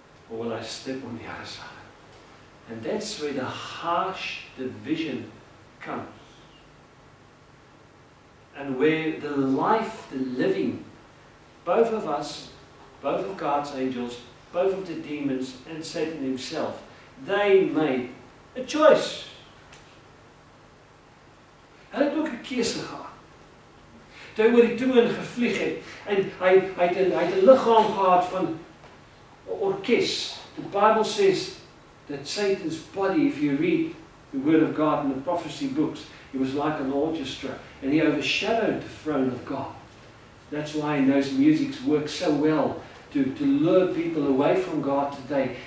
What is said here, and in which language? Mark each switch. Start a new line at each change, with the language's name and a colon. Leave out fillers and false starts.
English: Or will I step on the other side? And that's where the harsh division comes. And where the life, the living, both of us, both of God's angels, both of the demons and Satan himself, they made a choice.
Afrikaans: Hulle het ook 'n keuse gehad. Toe hy oor die toon gevlieg het en hy het 'n liggaam gehad van 'n orkes.
English: The Bible says that Satan's body, if you read the word of God in the prophecy books, it was like an orchestra and he overshadowed the throne of God. That's why those musics work so well to lure people away from God today.